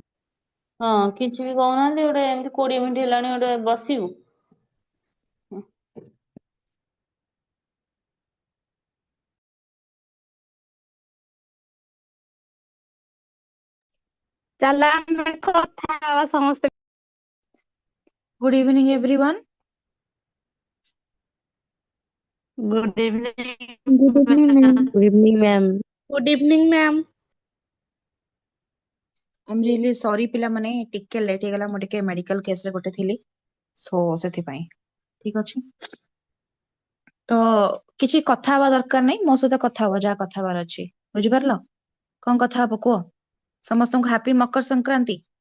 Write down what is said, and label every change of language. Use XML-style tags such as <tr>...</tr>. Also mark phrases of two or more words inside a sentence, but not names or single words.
<or>ହଁ, କିଛି ବି କହୁନାହାନ୍ତି। ଗୋଟେ ଏମିତି 20 ମିନିଟ ହେଲାଣି ଗୋଟେ ବସିବୁ। चल ଆମେ କଥା ହବା ସମସ୍ତେ।</or> <en>Good evening, everyone. good evening. Good evening, ma'am. good evening ma'am. good evening ma'am. I'm really sorry</en> <or>ପିଲାମାନେ ଟିକେ ଲେଟ୍ ହେଇଗଲା, ମୁଁ ଟିକେ</or> <en>medical caseରେ</en> <or>ଗୋଟେ ଥିଲି, ସୋ ସେଥିପାଇଁ। ଠିକ ଅଛି, ତ କିଛି କଥା ହବା ଦରକାର ନାହିଁ, ମୋ ସହିତ କଥା ହବ ଯାହା କଥା ହବାର ଅଛି। ବୁଝିପାରିଲ? କଣ କଥା ହବ କୁହ? ସମସ୍ତଙ୍କୁ ହାପି ମକର ସଂକ୍ରାନ୍ତି।</or>